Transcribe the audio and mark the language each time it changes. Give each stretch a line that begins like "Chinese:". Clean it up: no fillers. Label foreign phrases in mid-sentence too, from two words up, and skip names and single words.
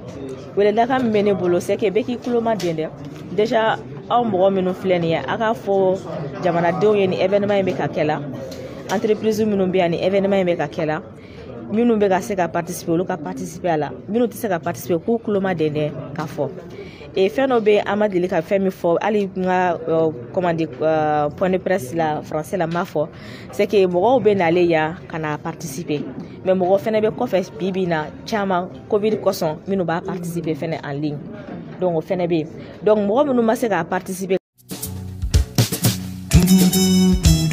Bambara: Weledakan min bɛ ne bolo
French: c'est que
Bambara: bɛɛ k'i tulo maden dɛ déjà aw mɔgɔ minnu filɛ nin ye a k'a fɔ jamanadenw ye ni événement in bɛ ka kɛ la entreprise minnu bɛ yan ni événement in bɛ ka kɛ la minnu bɛ ka se ka participer olu ka participer a la minnu tɛ se ka participer k'u tulo maden dɛ k'a fɔ fɛn dɔ bɛ an ma deli ka fɛn min fɔ hali n ka
French: comment dire point de presse
Bambara: la français la m'a fɔ
French: c'est que
Bambara: mɔgɔw bɛ nale yan ka na participer mais mɔgɔ fɛnɛ bɛ kɔfɛ bi na caman covid kosɔn minnu b'a participer fɛnɛ
French: en ligne donc
Bambara: o fɛnɛ bɛ yen donc mɔgɔ minnu ma se ka participer